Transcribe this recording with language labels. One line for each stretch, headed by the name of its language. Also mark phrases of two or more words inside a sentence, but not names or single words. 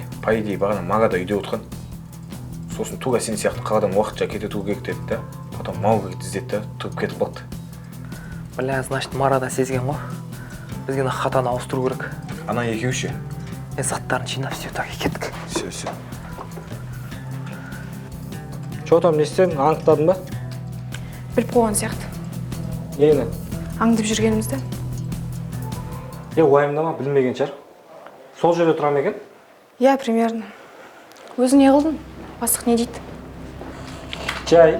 Russian: По идее
Kazakh: бағана Мага да үйде отқан. Сосын туға сен сияқты қаладан уақытша кетету керек деді да. Потом Мауглиді іздеді да, тұрып кетіп қалды.
Russian: Бля, значит,
Kazakh: Мара да сезген ғой. Бізге хатаны ауыстыру керек. Ана екеуі ше? Заттарын жинап
Russian: все так
Kazakh: кеттік. Все.
Russian: Что там,
Kazakh: не істедің? Анықтадың ба? Біліп қойған сияқты. Нені? Аңдып жүргенімізді. Уайымдама, білмеген шығар. Сол жерде тұра ма екен? Иә, примерно. Өзің не қылдың? Бастық не дейді? Жай.